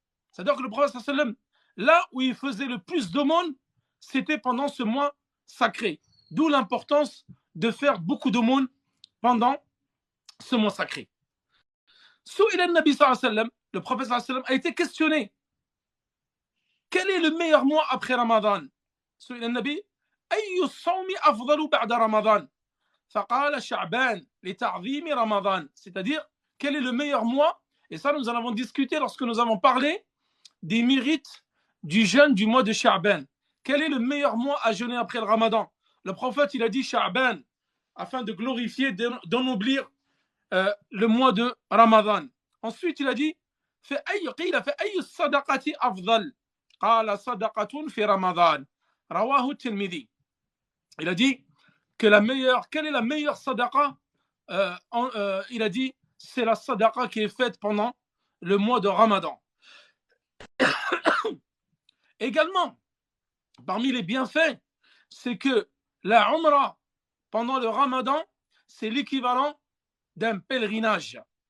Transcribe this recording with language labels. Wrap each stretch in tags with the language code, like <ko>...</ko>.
<fr>C'est-à-dire que le prophète sallam, là où il faisait le plus d'aumônes, c'était pendant ce mois sacré. D'où l'importance de faire beaucoup d'aumônes pendant ce mois sacré.</fr> <ar>Sou'ila Nabi</ar> <fr>sallallahu alayhi wa sallam, le prophète sallallahu alayhi wa sallam a été questionné. Quel est le meilleur mois après Ramadan?</fr> <ar>Sou'ila Nabi, أي الصوم أفضل بعد رمضان؟ فقال شعبان لتعظيم رمضان.</ar> <fr>C'est-à-dire, quel est le meilleur mois? Et ça, nous en avons discuté lorsque nous avons parlé des mérites du jeûne du mois de Sha'ban. Quel est le meilleur mois à jeûner après le Ramadan? Le prophète, il a dit Sha'ban, afin de glorifier, d'ennoblir le mois de Ramadan. Ensuite, il a dit</fr> <ar>قيل فأي الصدقة أفضل؟ قال صدقة في رمضان. رواه الترمذي.</ar> <fr>Il a dit que quelle est la meilleure sadaqa? Il a dit, c'est la sadaqa qui est faite pendant le mois de Ramadan. Également, parmi les bienfaits, c'est que la Umrah pendant le Ramadan, c'est l'équivalent d'un pèlerinage.</fr>